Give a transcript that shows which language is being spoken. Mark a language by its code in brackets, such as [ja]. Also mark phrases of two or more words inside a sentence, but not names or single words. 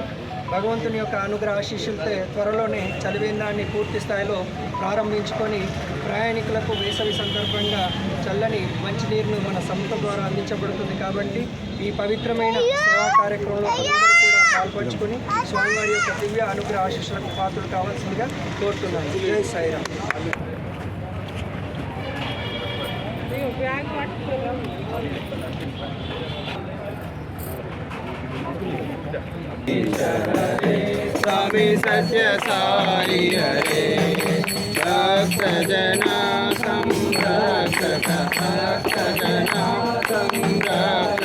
[te] భగవంతుని యొక్క అనుగ్రహ ఆశీస్సులతో త్వరలోనే చలివేంద్రాన్ని పూర్తి స్థాయిలో ప్రారంభించుకొని ప్రయాణికులకు వేసవి సందర్భంగా చల్లని మంచినీరును మన సంస్థ ద్వారా అందించబడుతుంది. కాబట్టి ఈ పవిత్రమైన సేవా కార్యక్రమంలో కూడా పాల్పంచుకొని స్వామివారి యొక్క దివ్య అనుగ్రహ ఆశీస్సులకు పాత్రలు కావాల్సిందిగా కోరుతున్నాను. జై సాయిరామ్. [sa] स्वामी सत्य साई हरे भक्तजना संरक्षक भक्तजना संरक्षक